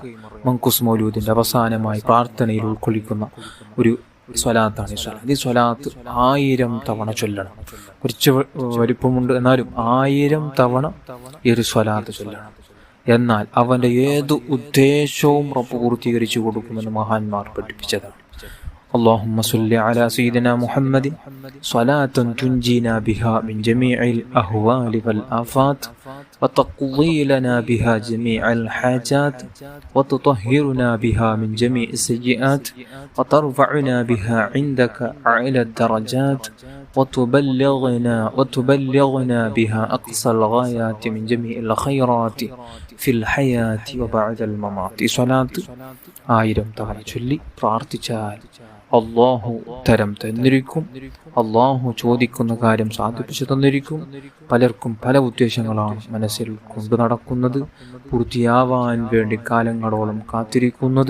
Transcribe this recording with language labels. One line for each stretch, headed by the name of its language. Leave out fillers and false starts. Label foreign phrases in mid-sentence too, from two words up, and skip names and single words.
Malayalam: മങ്കുസ് മൗലൂദിന്റെ അവസാനമായി പ്രാർത്ഥനയിൽ ഉൾക്കൊള്ളിക്കുന്ന ഒരു സ്വലാത്താണ് ഈ സ്വലാത്ത്. ഈ സ്വലാത്ത് 1000 തവണ ചൊല്ലണം. കുറച്ച് വലിപ്പമുണ്ട്, എന്നാലും 1000 തവണ ഈ ഒരു സ്വലാത്ത് ചൊല്ലണം. എന്നാൽ അവന്റെ ഏത് ഉദ്ദേശവും റബ്ബ് പൂർത്തീകരിച്ചു കൊടുക്കുമെന്ന് മഹാന്മാർ പഠിപ്പിച്ചതാണ്.
Arabic: اللهم صل على سيدنا محمد صلاة تنجينا بها من جميع الأهوال والآفات وتقضي لنا بها جميع الحاجات وتطهرنا بها من جميع السيئات وترفعنا بها عندك أعلى الدرجات وتبلغنا بها أقصى الغايات من جميع الخيرات في الحياة وبعد الممات.
Malayalam: ഈ സ്വലാത്ത് 1000 തവണ ചൊല്ലി പ്രാർത്ഥിച്ചാൽ അല്ലാഹു ഉത്തരം തന്നിരിക്കും. അല്ലാഹു ചോദിക്കുന്ന കാര്യം സാധിപ്പിച്ചു തന്നിരിക്കും. പലർക്കും പല ഉദ്ദേശങ്ങളാണ് മനസ്സിൽ കൊണ്ടു നടക്കുന്നത്, പൂർത്തിയാവാൻ വേണ്ടി കാലങ്ങളോളം കാത്തിരിക്കുന്നത്.